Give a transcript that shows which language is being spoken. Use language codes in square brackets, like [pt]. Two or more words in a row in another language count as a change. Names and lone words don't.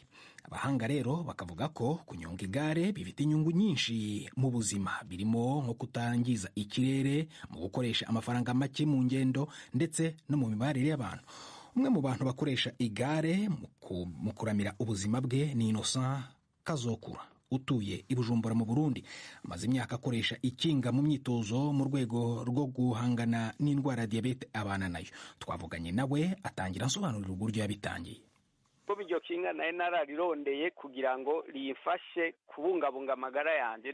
[rw] Abahanga rero bakavuga ko kunyonga igare bifite inyungu nyinshi mu buzima, birimo nko kutangiza ikirere, mu gukoresha amafaranga make mu ngendo ndetse no mu mibarire y'abantu. Umwe mu bantu bakoresha igare mu kuramira ubuzima bwe ni Innocent Kazokura, utuye i Bujumbura mu Burundi. Amaze imyaka akoresha ikinga mu myitozo mu rwego rwo guhangana n'indwara ya diyabete abana nayo. Twavuganye nawe atangira asobanurira uburyo yabitangiye. [rn] Iryo kinga nayo nararirondeye kugira ngo riyifashe kubungabunga amagara yanjye.